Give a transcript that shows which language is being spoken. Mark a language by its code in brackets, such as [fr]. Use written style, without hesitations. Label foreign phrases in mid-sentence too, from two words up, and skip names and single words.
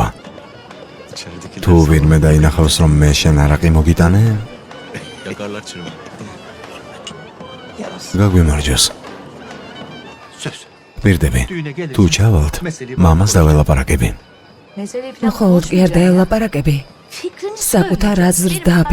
[ka] თუ ვინმე დაინახავს, რომ მე შენ არაყი მოგიტანე, [tr] Yakarlar çırımı. [ka] გაგვიმარჯოს. [tr] Söz. [ka] პირდები. თუ ჩავალთ, მამას დაველაპარაკები. [tr] Meseleyi falan [ka] მხოლოდ კი არ დაელაპარაკები. [tr] fikrini söyle. [ka] საკუთარ აზრს და